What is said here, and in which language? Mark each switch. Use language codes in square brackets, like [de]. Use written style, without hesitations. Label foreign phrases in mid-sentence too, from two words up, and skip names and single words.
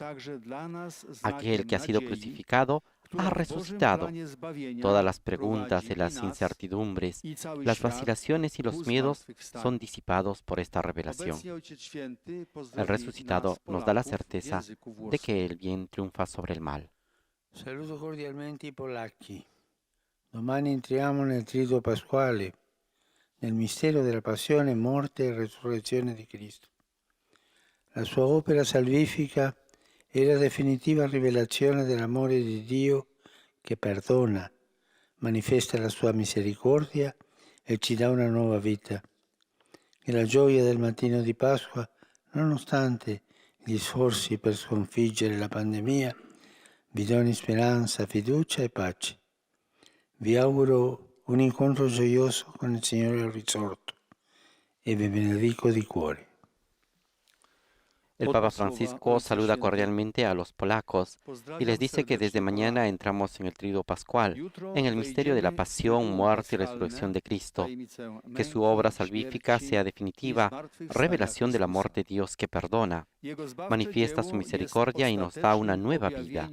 [es] Aquel que ha sido crucificado ha resucitado. Todas las preguntas de las incertidumbres, las vacilaciones y los miedos son disipados por esta revelación. El resucitado nos da la certeza de que el bien triunfa sobre el mal. [it] Saluto cordialmente i polacchi. Domani entriamo nel Triduo Pasquale, nel mistero della passione, morte e resurrezione di Cristo. La sua opera salvifica è la definitiva rivelazione dell'amore di Dio che perdona, manifesta la sua misericordia e ci dà una nuova vita. E la gioia del mattino di Pasqua, nonostante gli sforzi per sconfiggere la pandemia, vi doni speranza, fiducia e pace. Vi auguro un incontro gioioso con il Signore al risorto e vi benedico di cuore. [es] El Papa Francisco saluda cordialmente a los polacos y les dice que desde mañana entramos en el Tríodo Pascual, en el misterio de la pasión, muerte y resurrección de Cristo. Que su obra salvífica sea definitiva, revelación del amor de Dios que perdona, manifiesta su misericordia y nos da una nueva vida.